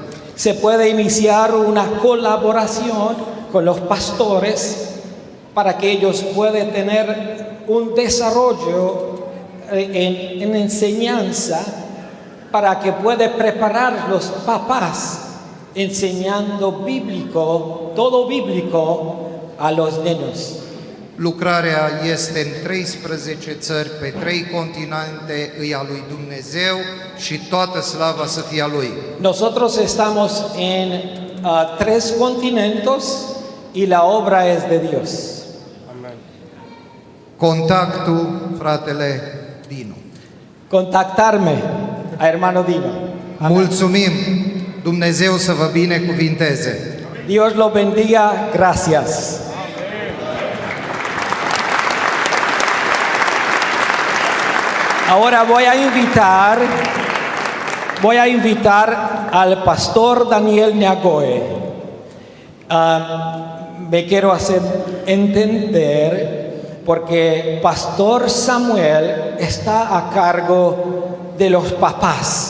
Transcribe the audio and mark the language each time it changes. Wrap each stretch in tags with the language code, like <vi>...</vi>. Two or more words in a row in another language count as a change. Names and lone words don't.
<es>Se puede iniciar una colaboración con los pastores para que ellos puedan tener un desarrollo en enseñanza para que puedan preparar los papás enseñando todo bíblico a los niños.</es> <ro>Lucrarea este în 13 țări, pe 3 continente, e a lui Dumnezeu și toată slava să fie a Lui.</ro> <es>Nosotros estamos en 3 continentes y la obra es de Dios. Amen.</es> <ro>Contactul, fratele Dinu.</ro> <es>Contactarme a hermano Dino. Amen.</es> <ro>Mulțumim, Dumnezeu să vă binecuvinteze.</ro> <es>Dios lo bendiga, gracias. Ahora voy a invitar al pastor Daniel Neagoe. Me quiero hacer entender porque pastor Samuel está a cargo de los papás.</es>